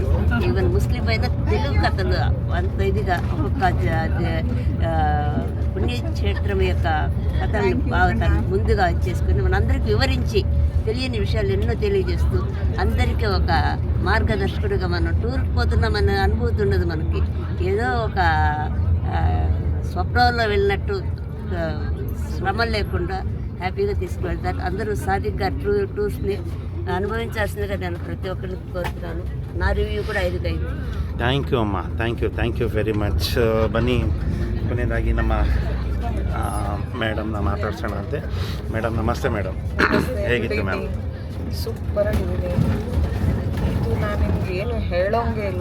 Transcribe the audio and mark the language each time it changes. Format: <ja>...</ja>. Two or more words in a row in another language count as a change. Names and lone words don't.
<te>ఈవెన్ ముస్లిం అయినా తెలుగు కథలు అంత ఇదిగా ఒక్కొక్క పుణ్యక్షేత్రం యొక్క కథల్ని బాగా తను ముందుగా చేసుకుని మనందరికీ వివరించి తెలియని విషయాలు ఎన్నో తెలియజేస్తూ అందరికీ ఒక మార్గదర్శకుడిగా మనం టూర్కి పోతున్నామనే అనుభూతి ఉండదు మనకి. ఏదో ఒక స్వప్నంలో వెళ్ళినట్టు శ్రమ లేకుండా హ్యాపీగా తీసుకువెళ్తారు. అందరూ సాదిక్ గారు టూర్స్ని అనుభవించాల్సిందిగా నేను ప్రతి ఒక్కరికి కోరుతున్నాను. నా రివ్యೂ ಕೂಡ 5/5.</te> <en>Thank you amma, thank you very much.</en> <kn>ಬನ್ನಿ ಕೊನೆಯದಾಗಿ ನಮ್ಮ ಮೇಡಮ್ನ ಮಾತಾಡ್ಸೋಣ ಅಂತೆ. ಮೇಡಮ್ ನಮಸ್ತೆ. ಮೇಡಮ್ ಹೇಗಿತ್ತು ಮ್ಯಾಮ್? ಸೂಪರಾಗಿದೆ. ಇದು ನಾನು ನಿಮ್ಗೆ ಏನು ಹೇಳೋಂಗೆ ಇಲ್ಲ.</kn>